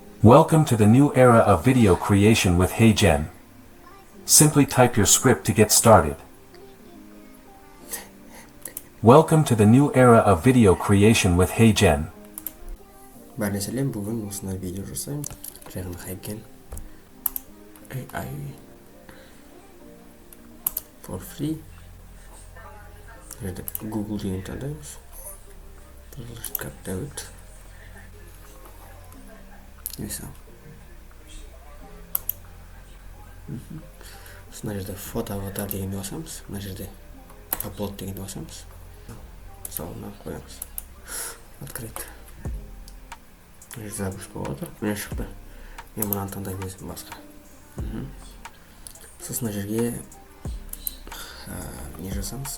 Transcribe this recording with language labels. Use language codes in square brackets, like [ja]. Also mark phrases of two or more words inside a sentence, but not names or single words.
[en] Welcome to the new era of video creation with HeyGen. Simply type your script to get started. Welcome to the new era of video creation with HeyGen. [kk] Бәріне сәлем, бүгін осындай видео жасаймын. [en] Жаңағы HeyGen AI for free. [kk] Жерде Google деген таңдаймыз. [ru] Как-то вот. [kk] Mesela. Мына жерде фото аватар дегенді басамыз. Мына жерде upload дегенді басамыз. Мысалы мынаны қоямыз. Открыть. Мына жерде запуск болады. Міне шықты. Мен мынаны таңдаймын өзім басқа. Сосын мына жерге не жасамыз?